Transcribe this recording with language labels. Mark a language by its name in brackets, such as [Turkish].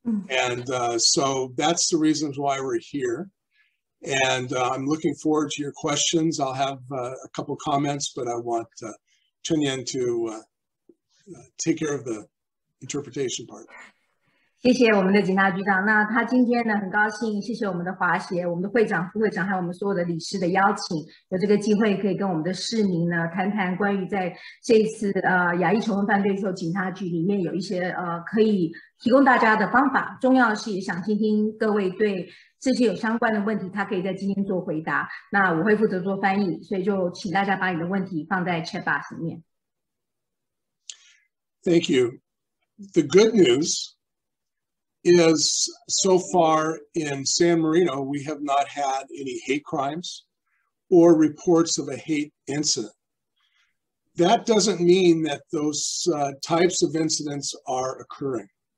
[English] And so that's the reasons why we're here. And I'm looking forward to your questions. I'll have a couple comments, but I want Chunyan to take care of the interpretation part. [Chinese] 谢谢我们的警察局长。那他今天呢，很高兴，谢谢我们的华协、我们的会长、副会长，还有我们所有的理事的邀请，有这个机会可以跟我们的市民呢谈谈关于在这一次亚裔仇恨犯罪的时候，警察局里面有一些可以提供大家的方法。重要的是也想听听各位对这些有相关的问题，他可以在今天做回答。那我会负责做翻译，所以就请大家把你的问题放在 chat box 里面。 [English] Thank you. The good news is so far in San Marino, we have not had any hate crimes or reports of a hate incident. That doesn't mean that those types of incidents are occurring.